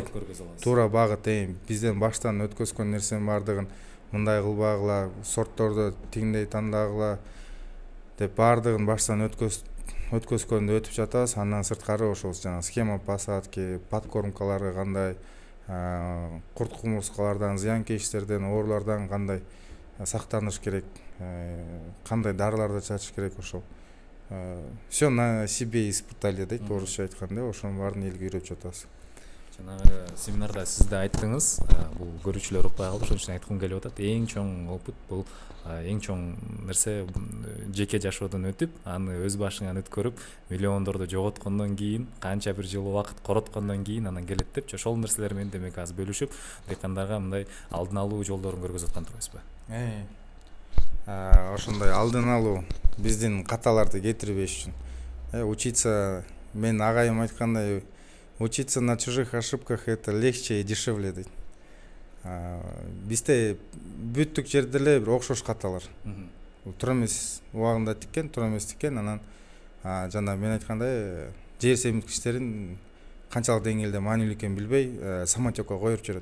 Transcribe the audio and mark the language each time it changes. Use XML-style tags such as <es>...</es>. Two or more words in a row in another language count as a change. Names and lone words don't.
<ky>Туура багыт, бизден баштан өткөзгөн нерсенин баардыгын мындай кылбагыла, сортторду тиңдей тандагыла деп баардыгын баштан өткөзгөндө өтүп жатабыз. Андан сырткары ошол жана</ky> <ru>схема посадки,</ru> <ky>подкормкалары кандай, курт кумурскалардан, зыянкечтерден, оорулардан кандай сактаныш керек, кандай дарыларды чачыш керек, ошол.</ky> <ru>Все на себе испытали</ru> <ky>дейт, орусча айтканда, ошонун баарын элге үйрөтүп жатабыз. Жанагы семинарда сиз да айттыңыз, бул көрүүчүлөр укпай калып, ошон үчүн айткым келип атат. Эң чоң опыт бул, эң чоң нерсе жеке жашоодон өтүп, аны өз башыңан өткөрүп, миллиондорду жоготкондон кийин, канча бир жыл убакыт короткондон кийин анан келет депчи. Ошол нерселер менен демек азыр бөлүшүп, дыйкандарга мындай алдын алуу жолдорун көргөзүп аткан турбайсызбы? Ошондой алдын алуу биздин каталарды кетирбеш үчүн. Учиться, мен агайым айткандай,</ky> <ru>учиться на чужих ошибках это легче и дешевле дейт.</ru> <ky>Бизде бүттүк жерде эле бир окшош каталар. туура эмес убагында тиккен, туура эмес тиккен. Анан жана мен айткандай жер семирткичтерин канчалык деңгээлде маанилүү экенин билбей самотекко коюп жүрөт.</ky>